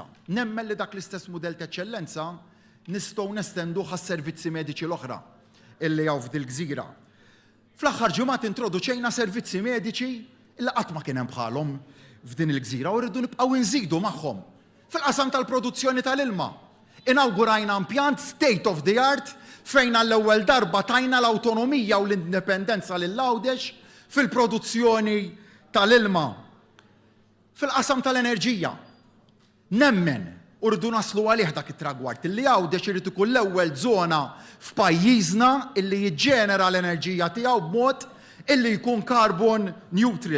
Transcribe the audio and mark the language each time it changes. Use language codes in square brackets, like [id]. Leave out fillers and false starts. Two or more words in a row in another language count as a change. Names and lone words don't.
[mt] Nemmen li dak l-istess mudell ta' eċċellenza nistgħu nestenduh għas-servizzi mediċi l-oħra illi hawn f'dil-gżira. Fl-aħħar ġimgħat introduċejna servizzi mediċi illi qatt ma kien hemm bħalhom f'din il-gżira u rridu nibqgħu nżidu magħhom. Fil-qasam tal-produzzjoni tal-ilma, inaugurajna impjant [en] state of the art [mt] fejn għall-ewwel darba tajna l-awtonomija u l-indipendenza lill-Għawdex fil-produzzjoni tal-ilma. Fil-qasam tal-enerġija, nemmen u rridu naslu għalih dak it-tragward illi Għawdex irid ikun l-ewwel żona f'pajjiżna illi jiġġenera l-enerġija tiegħu b'mod illi jkun [en] carbon neutral.